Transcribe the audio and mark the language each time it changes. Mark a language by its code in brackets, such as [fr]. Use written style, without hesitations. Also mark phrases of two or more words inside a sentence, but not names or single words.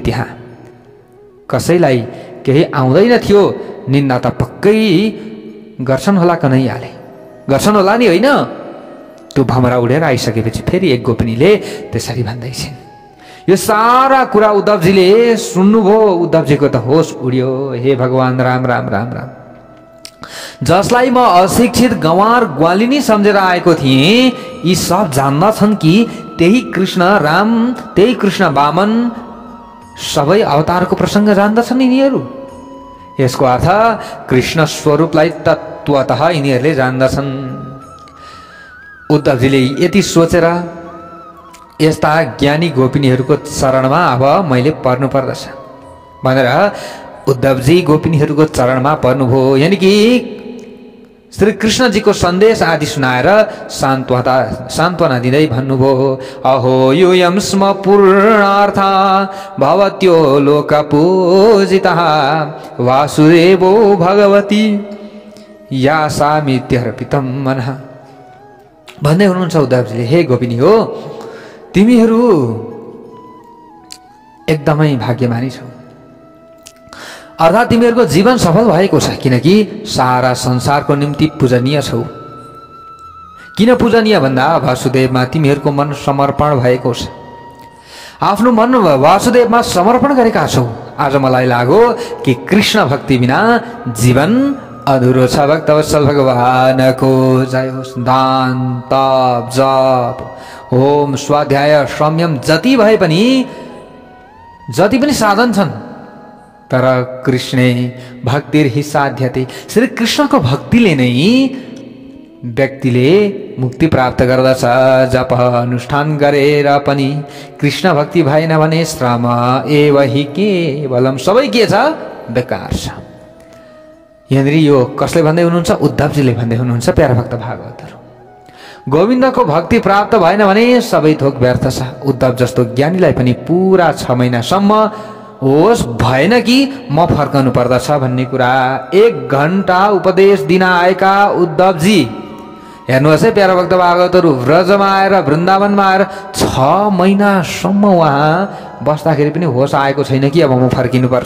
[ne] त्यहाँ कसैलाई केही आउँदैन थियो। निन्दा त पक्कै गर्छन् होला कन्हैयाले, गर्छन् होला नि होइन? त त्यो भमरा उडेर आइसकेपछि फेरि एक गोपिनीले त्यसरी भन्दै छिन्। यो सारा कुरा उद्धवजीले सुन्नुभयो। उद्धवजीको त होस उड्यो। हे भगवान राम राम राम राम, जसलाई म अशिक्षित गँवार ग्वालिनी सम्झेर आएको थिएँ, यी सब जान्दछन् कि त्यही कृष्ण राम, त्यही कृष्ण वामन सबै अवतारको प्रसङ्ग जान्दछन् यिनीहरू। यसको अर्थ कृष्ण स्वरूपलाई तत्त्वतः यिनीहरूले जान्दछन्। उद्धवजीले यति सोचेर यस्ता ज्ञानी गोपिनीहरूको चरणमा अब मैले पर्नु पर्दछ भनेर उद्धवजी गोपिनीहरूको चरणमा पर्नुभयो। यानि कि श्री कृष्णजीको सन्देश आदि सुनाएर सान्त्वना दिँदै भन्नुभयो, [sa] अहो यूयं स्म पूर्णार्थ भवत्यो लोकपूजितः वासुदेवो भगवती या सामित्यर्पितं मनः। [ne] भन्दै हुनुहुन्छ उद्धवजीले, हे गोपिनी हो, तिमीहरू एकदमै भाग्यमानी छौ। अर्थात् तिमीहरूको जीवन सफल भएको छ, किनकि सारा संसारको निम्ति पूजनीय छौ। किन पूजनीय भन्दा वासुदेवमा तिमीहरूको मन समर्पण भएको छ। आफ्नो मन वासुदेवमा समर्पण गरेका छौ। आज मलाई लाग्यो कि कृष्ण भक्ति बिना जीवन अधुरो छ। भक्तवत्सल भगवानको जय होस्। दान, तप, जप, होम, स्वाध्याय, संयम जति भए पनि जति पनि साधन छन्, तर [sa] कृष्णे भक्तिर हि साध्यते। [ne] श्री कृष्णको भक्तिले नै व्यक्तिले मुक्ति प्राप्त गर्दछ। जप अनुष्ठान गरेर पनि कृष्ण भक्ति भएन भने [sa] श्रम एव हि केवलम, [ne] सबै के छ, बेकार छ। यहाँनिर यो कसले भन्दै हुनुहुन्छ? उद्धवजीले भन्दै हुनुहुन्छ। प्यारा भक्त भागवतहरू, गोविन्दको भक्ति प्राप्त भएन भने सबै थोक व्यर्थ छ। उद्धव जस्तो ज्ञानीलाई पनि पुरा 6 महिनासम्म होस् भएन कि म फर्कनु पर्दछ भन्ने कुरा 1 घण्टा उपदेश दिन आएका उद्धवजी, हेर्नुहोस् है प्यारा भक्त भागवतहरू, व्रजमा आएर वृन्दावनमा आएर 6 महिनासम्म उहाँ बस्दाखेरि पनि होस आएको छैन कि अब म फर्किनुपर्छ।